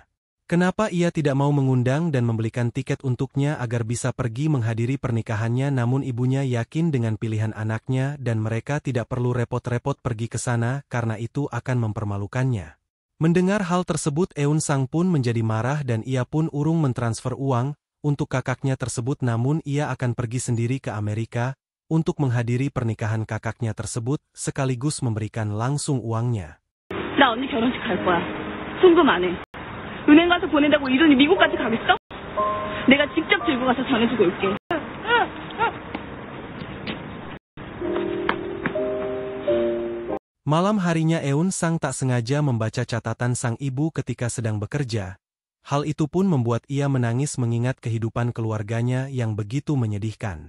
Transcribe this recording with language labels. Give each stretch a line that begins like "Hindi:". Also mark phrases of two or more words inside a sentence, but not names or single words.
Indonesian: Kenapa ia tidak mau mengundang dan membelikan tiket untuknya agar bisa pergi menghadiri pernikahannya namun ibunya yakin dengan pilihan anaknya dan mereka tidak perlu repot-repot pergi ke sana karena itu akan mempermalukannya. Mendengar hal tersebut Eun-sang pun menjadi marah dan ia pun urung mentransfer uang untuk kakaknya tersebut namun ia akan pergi sendiri ke Amerika untuk menghadiri pernikahan kakaknya tersebut sekaligus memberikan langsung uangnya.
Korean: 나 언니 결혼식 갈 거야. 송금 안 해. 은행 가서 보낸다고 이 돈이 미국까지 가겠어? 내가 직접 들고 가서 전해주고 올게.
Indonesian: Malam harinya Eun-sang tak sengaja membaca catatan sang ibu ketika sedang bekerja. Hal itu pun membuat ia menangis mengingat kehidupan keluarganya yang begitu menyedihkan.